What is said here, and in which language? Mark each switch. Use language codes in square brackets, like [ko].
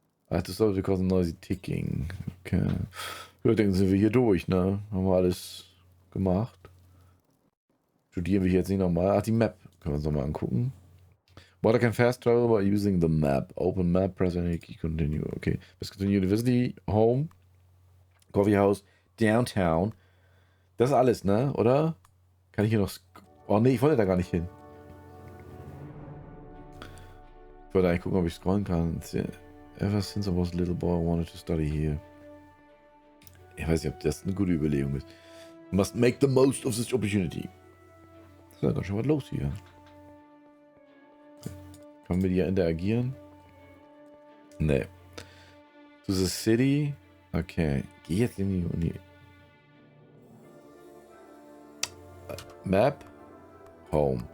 [en] I have to stop because of noisy ticking. Okay. [de] Ja, dann sind wir hier durch, ne? Haben wir alles gemacht. Studieren wir jetzt nicht nochmal. Ach, die Map. Können wir uns nochmal angucken. [en] Water can fast travel by using the map. Open map, press any key, continue. Okay. Miskatonic University, home, coffee house, downtown. [de] Das ist alles, ne? Oder? Kann ich hier noch... Oh ne, ich wollte da gar nicht hin. Ich wollte eigentlich gucken, ob ich scrollen kann. [en] Ever since I was a little boy, I wanted to study here. [de] Ich weiß nicht, ob das eine gute Überlegung ist. [en] Must make the most of this opportunity. [de] Ist ja ganz schön was los hier. Können wir mit ihr interagieren? Ne. [en] To the city. [de] Okay. Geh jetzt in die Uni. [en] Map. Home.